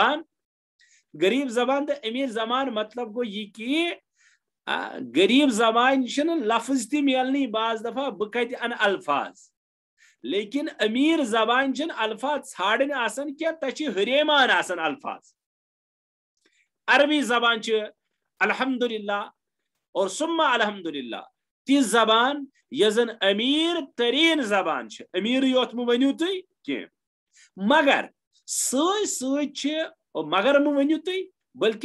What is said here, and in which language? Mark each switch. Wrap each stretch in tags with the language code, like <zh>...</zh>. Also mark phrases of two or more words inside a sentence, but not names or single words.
<ks>زبان تہٕ امیر زبان مطلب گوٚو یہِ کہِ غریٖب زبان چھنہٕ لفظ تہِ میلنٕے بعض دفعہ بہٕ کتہِ انہٕ الفاظ لیکن امیر زبان چھنہٕ الفاظ ژھانڈٕنۍ آسان کینٛہہ تتھ چھِ ہُریمان آسان الفاظ عربی زبان چھِ الحمدللہ اور ثم الحمدللہ تِژھ زبان یۄس زن امیر ترین زبان چھِ امیرٕے یوت مہٕ ؤنِو تُہۍ کینٛہہ مگر سۭتۍ سۭتۍ چھِ مگر مہٕ ؤنِو تُہۍ بلکہِ</ks>